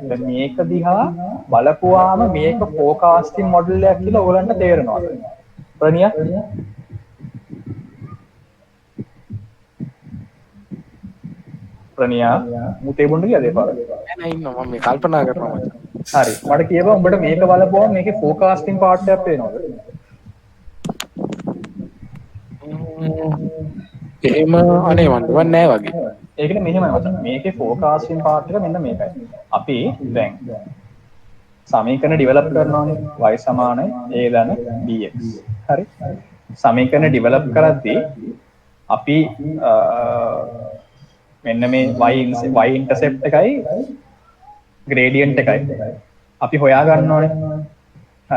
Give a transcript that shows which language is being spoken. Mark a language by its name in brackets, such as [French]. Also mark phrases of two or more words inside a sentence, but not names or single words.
[Sinhala] දැන් මේක දිහා බලපුවාම මේක [English] forecasting model [Sinhala] එකක් කියලා ඔයගලන්ට තේරෙනවා. ප්‍රණියා මුතේ බොන්න ගියද ඒ පාර? නෑ ඉන්නවා මම මේ කල්පනා කරනවා මචං. හරි. මට කියපන් උඹට මේක බලපුවම මේකේ [English] forecasting part [Sinhala] එකක් පේනවද? එහෙම අනේ මන් නෑ වගේ. ඒකනේ මෙහෙමයි මචං. මේකේ [English] forecasting part [Sinhala] එක මෙන්න මේකයි. අපි දැන් සමීකරණ ඩෙවලොප් කරනවානේ. y සමානයි a ධන bx. හරි. සමීකරණ ඩෙවලොප් කරද්දී අපි මෙන්න මේ [English] y intercept [Sinhala] එකයි gradient එකයි අපි හොයා ගන්න ඕනේ. හරි.